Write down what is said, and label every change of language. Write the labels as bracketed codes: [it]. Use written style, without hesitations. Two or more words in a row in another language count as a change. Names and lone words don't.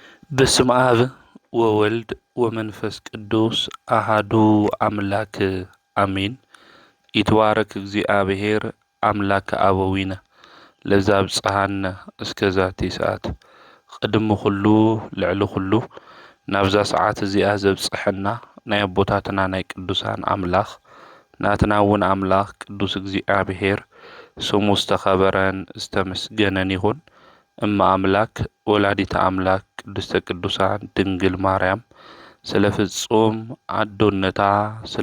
[gez] በስመ አብ ወወልድ ወመንፈስ ቅዱስ አሃዱ አምላክ አሜን። ይትባረክ እግዚአብሔር አምላከ አበዊነ ለዘአብጽሐነ እስከዛቲ ሰዓት። [ti] ቅድሚ ኩሉ ልዕሊ ኩሉ ናብዛ ሰዓት እዚኣ ዘብጽሐና ናይ አቦታትና ናይ ቅዱሳን አምላኽ ናትና እውን አምላኽ ቅዱስ እግዚአብሔር ስሙ ዝተኸበረን ዝተመስገነን ይሁን። [gez] እማ አምላክ ወላዲተ አምላክ ቅድስተ ቅዱሳን ድንግል ማርያም [ti] ስለ ፍጹም አዶነታ ስለ